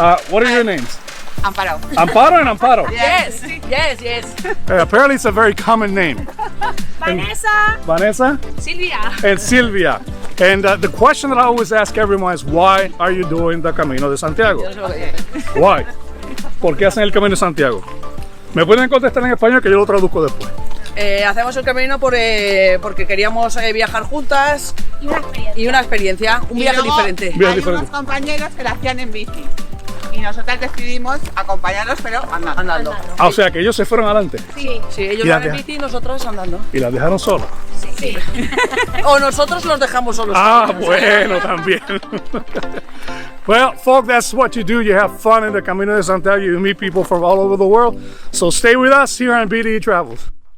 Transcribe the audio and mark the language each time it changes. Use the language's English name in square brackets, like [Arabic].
[English] What are your names? Amparo. Amparo and Amparo. Yes. Apparently it's a very common name. Vanessa? Silvia. And Silvia. And the question that I always ask everyone is, why are you doing the Camino de Santiago? Why? [Spanish] ¿Por qué hacen el Camino de Santiago? Me pueden contestar en español que yo lo traduzco después. Hacemos el camino porque queríamos viajar juntas y una experiencia, un viaje diferente. Hay unos compañeros que lo hacían en bici y nosotras decidimos acompañarlos, pero andando. O sea que ellos se fueron adelante. Sí, ellos van en bici y nosotros andando. ¿Y las dejaron solas? Sí. O nosotros los dejamos solos. Bueno, también. [English] Well, folks, that's what you do. You have fun in the Camino de Santiago. You meet people from all over the world. So stay with us here on BDE Travels.